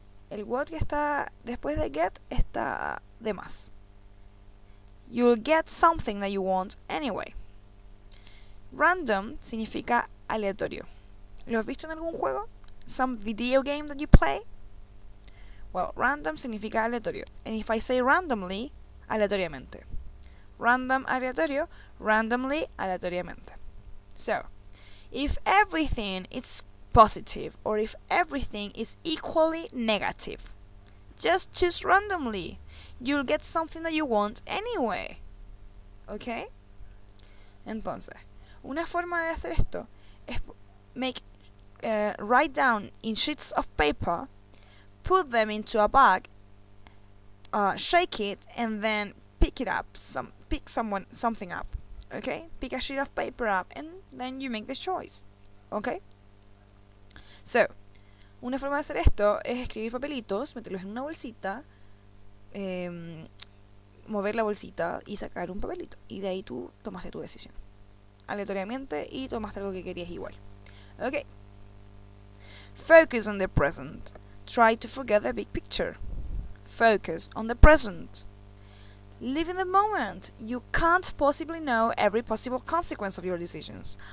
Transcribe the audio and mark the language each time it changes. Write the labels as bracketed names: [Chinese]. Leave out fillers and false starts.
[Spanish] El what que está después de get está de más. [English] You'll get something that you want anyway. [Spanish] Random significa aleatorio. ¿Lo has visto en algún juego? [English] Some video game that you play? Well, random [Spanish] significa aleatorio. [English] And if I say randomly, aleatoriamente. Random, aleatorio, randomly, aleatoriamente. So, if everything is positive or if everything is equally negative, just choose randomly. You'll get something that you want anyway. ¿Ok? [Spanish] Entonces, una forma de hacer esto es [English] write down in sheets of paper, put them into a bag, shake it, and then pick something up. Okay? Pick a sheet of paper up, and then you make the choice. Okay? [Spanish] So, una forma de hacer esto es escribir papelitos, meterlos en una bolsita, mover la bolsita y sacar un papelito. Y de ahí tú tomaste tu decisión. Aleatoriamente y tomaste algo que querías igual. [English] Okay. Focus on the present. Try to forget the big picture. Focus on the present. Live in the moment. You can't possibly know every possible consequence of your decisions.